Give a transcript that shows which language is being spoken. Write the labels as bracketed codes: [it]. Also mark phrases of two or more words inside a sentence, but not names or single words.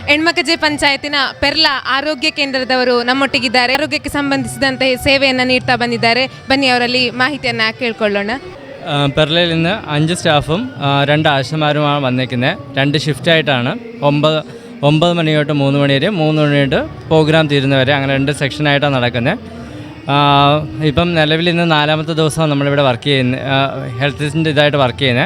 [kn] ಹೆಣ್ಮಕಜೆ ಪಂಚಾಯತಿನ ಪೆರ್ಲ ಆರೋಗ್ಯ ಕೇಂದ್ರದವರು ನಮ್ಮೊಟ್ಟಿಗಿದ್ದಾರೆ. ಆರೋಗ್ಯಕ್ಕೆ ಸಂಬಂಧಿಸಿದಂತೆ ಸೇವೆಯನ್ನು ನೀಡ್ತಾ ಬಂದಿದ್ದಾರೆ. ಬನ್ನಿ ಅವರಲ್ಲಿ ಮಾಹಿತಿಯನ್ನು ಕೇಳ್ಕೊಳ್ಳೋಣ. [ml] പെർലയിൽ നിന്ന് 5 സ്റ്റാഫും 2 ആശമാരുമാണ് വന്നേക്കുന്നത്. 2 ഷിഫ്റ്റായിട്ടാണ് 9 മണി തൊട്ട് 3 മണി വരെ, 3 മണി തൊട്ട് പ്രോഗ്രാം തീരുന്നവരെ, അങ്ങനെ 2 സെക്ഷനായിട്ടാണ് നടക്കുന്നത്. ഇപ്പം നിലവിൽ ഇന്ന് 4ാമത്തെ ദിവസമാണ് നമ്മളിവിടെ വർക്ക് ചെയ്യുന്നത്, ഹെൽത്തിൻ്റെ ഇതായിട്ട് വർക്ക് ചെയ്യുന്നത്.